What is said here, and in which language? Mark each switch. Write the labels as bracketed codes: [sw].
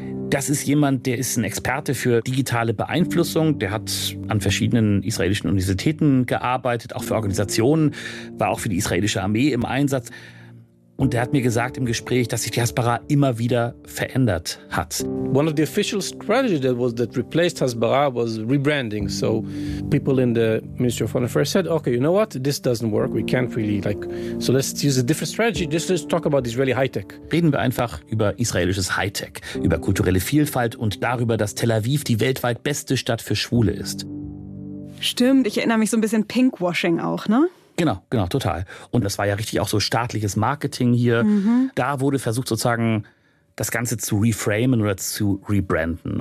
[de] Das ist jemand, der ist ein Experte für digitale Beeinflussung. Der hat an verschiedenen israelischen Universitäten gearbeitet, auch für Organisationen, war auch für die israelische Armee im Einsatz. Und der hat mir gesagt im Gespräch, dass sich die Hasbara immer wieder verändert hat. [en] One of the official strategies that replaced Hasbara was rebranding. So people in the Ministry of Foreign Affairs said, okay, you know what, this doesn't work, we can't really like, so let's use a different strategy, just let's talk about Israeli high-tech. [de] Reden wir einfach über israelisches High-Tech, über kulturelle Vielfalt und darüber, dass Tel Aviv die weltweit beste Stadt für Schwule ist. Stimmt, ich erinnere mich so ein bisschen Pinkwashing auch, ne? Genau, genau, total. Und das war ja richtig auch so staatliches Marketing hier. Mhm. Da wurde versucht sozusagen, das Ganze zu reframen oder zu rebranden.